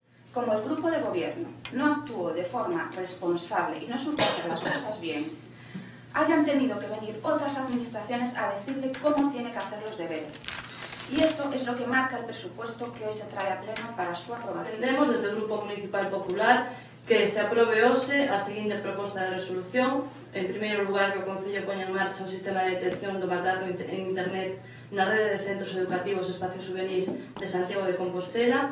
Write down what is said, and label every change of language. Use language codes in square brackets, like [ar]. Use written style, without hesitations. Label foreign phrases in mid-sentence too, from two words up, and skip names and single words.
[es] como el grupo de gobierno no actuó de forma responsable y no supo hacer las cosas bien, hayan tenido que venir otras administraciones a decirle cómo tiene que hacer los deberes. Y eso es lo que marca el presupuesto que hoy se trae a pleno para su aprobación. [gl] Entendemos desde o Grupo Municipal Popular que se aprobe hoxe a seguinte proposta de resolución. En primeiro lugar, que o Concello poña en marcha un sistema de detección do maltrato en Internet na rede de centros educativos e espacios juvenis de Santiago de Compostela.